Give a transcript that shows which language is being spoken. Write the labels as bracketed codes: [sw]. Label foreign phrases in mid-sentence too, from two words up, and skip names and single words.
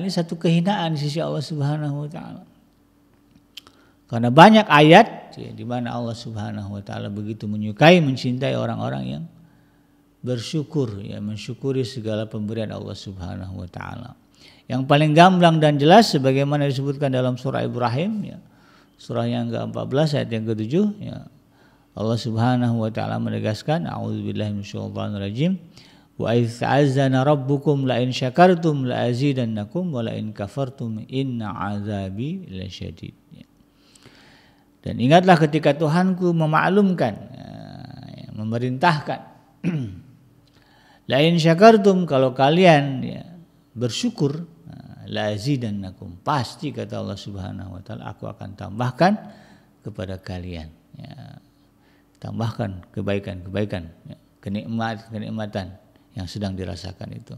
[id] Ini satu kehinaan di sisi Allah [ar] سبحانه وتعالى. [id] Karena banyak ayat ya, di mana Allah [ar] سبحانه وتعالى [id] begitu menyukai, mencintai orang-orang yang bersyukur, ya, mensyukuri segala pemberian Allah [ar] سبحانه وتعالى. [id] Yang paling gamblang dan jelas sebagaimana disebutkan dalam surah Ibrahim, ya, surah yang ke-14 ayat yang ke-7, ya, Allah [ar] سبحانه وتعالى [id] menegaskan, [ar] أعوذ بالله من الشيطان الرجيم، وإذ تأذن ربكم لئن شكرتم لأزيدنكم ولئن كفرتم إن عذابي لشديد. [id] Dan ingatlah ketika Tuhanku memaklumkan, memerintahkan, [ar] لئن شكرتم, [id] kalau kalian ya, bersyukur, [ar] لأزيدنكم, [id] pasti kata Allah [ar] سبحانه وتعالى, [id] aku akan tambahkan kepada kalian, ya, tambahkan kebaikan-kebaikan, ya, kenikmatan yang sedang dirasakan itu.